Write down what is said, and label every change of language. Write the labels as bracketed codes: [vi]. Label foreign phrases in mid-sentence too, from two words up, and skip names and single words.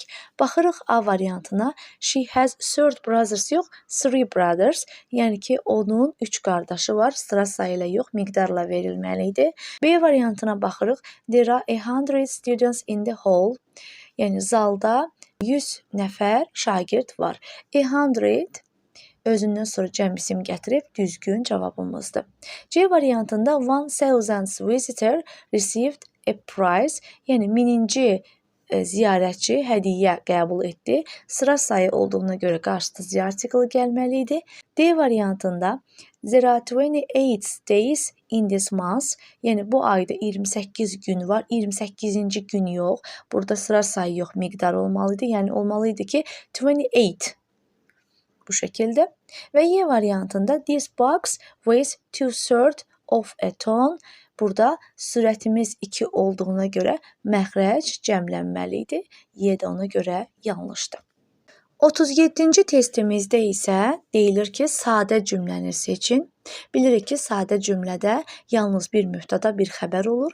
[az] Baxırıq A variantına. [en] She has third brothers yox, three brothers. [az] Yəni ki, onun 3 qardaşı var. Sıra sayı ilə yox, miqdarla verilməlidir. B variantına baxırıq. [en] There are 100 students in the hall. [az] Yəni zalda 100 nəfər şagird var. 100 özündən sonra cəm isim gətirib düzgün cavabımızdır. C variantında [en] 1000 visitor received a prize, [az] yəni 1000-ci ziyarətçi hədiyyə qəbul etdi. Sıra sayı olduğuna görə qarşıda Z artiklı gəlməli idi. D variantında [en] there are 28 days in this month, [az] yəni bu ayda 28 gün var, 28-ci gün yox. Burada sıra sayı yox, miqdar olmalıydı. Yəni olmalıydı ki 28 bu şəkildə. Və Y variantında [en] this box weighs 2/3 of a ton. [az] Burada sürətimiz 2 olduğuna görə məxrəc cəmlənməli idi. Y də ona görə yanlışdır. 37-ci testimizdə isə deyilir ki, sadə cümləni seçin. Bilirik ki, sadə cümlədə yalnız bir mübtəda, bir xəbər olur.